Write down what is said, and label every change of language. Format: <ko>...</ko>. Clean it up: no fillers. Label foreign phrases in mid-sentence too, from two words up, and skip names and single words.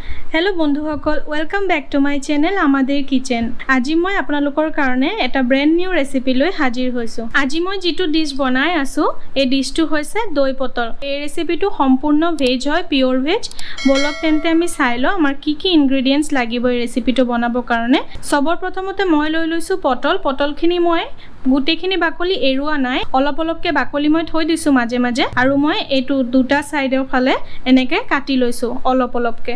<en>hello বন্ধুসকল welcome back to my channel आमादेर किचन।</en> <as>আজি মই আপোনালোকৰ কাৰণে এটা</as> <en>brand new recipe</en> <as>লৈ হাজিৰ হৈছো। আজি মই যেটো ডিশ বনাই আছো এই ডিশটো হৈছে দই পটল। এই ৰেচিপিটো সম্পূৰ্ণ ভেজ হয়,</as> <en>pure veg.</en> <as>বলক তেন্তে আমি চাই লওঁ আমাৰ কি কি ইনগ্ৰেডিয়েন্টস লাগিব এই ৰেচিপিটো বনাবৰ কাৰণে। সবৰ প্ৰথমতে মই লৈ লৈছো পটলখিনি মই গুটেখিনি বাকলি এৰুৱা নাই, অলপ অলপকে বাকলি মই থৈ দিছো মাজে মাজে আৰু মই এইটো দুটা সাইডৰ ফালে এনেকে কাটি লৈছো অলপ অলপকে।</as>